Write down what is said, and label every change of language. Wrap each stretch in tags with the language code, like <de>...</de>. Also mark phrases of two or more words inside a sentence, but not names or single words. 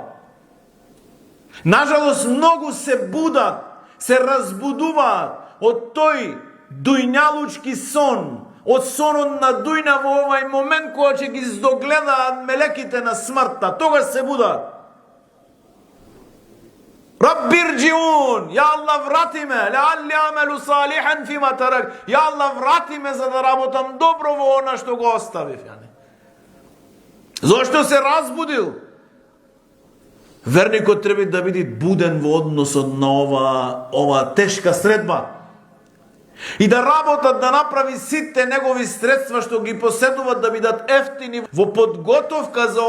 <mk>Нажалост, многу се будат, се разбудуваат од тој дујнјалучки сон, од сонот на дујна во овај момент кога ќе ги здогледаат мелеките на смртта. Тогаш се будат. Раббирджиун,</mk> <ar>يا الله</ar> <mk>врати ме,</mk> <ar>لعلي أعمل صالحا فيما ترك.</ar> <mk>Ја Аллах врати ме за да работам добро во она што го оставив. Зошто се разбудил? Верникот треба да биде буден во односот на ова тешка средба. И да работат, да направи сите негови средства што ги поседуват да бидат ефтини во подготовка за</mk>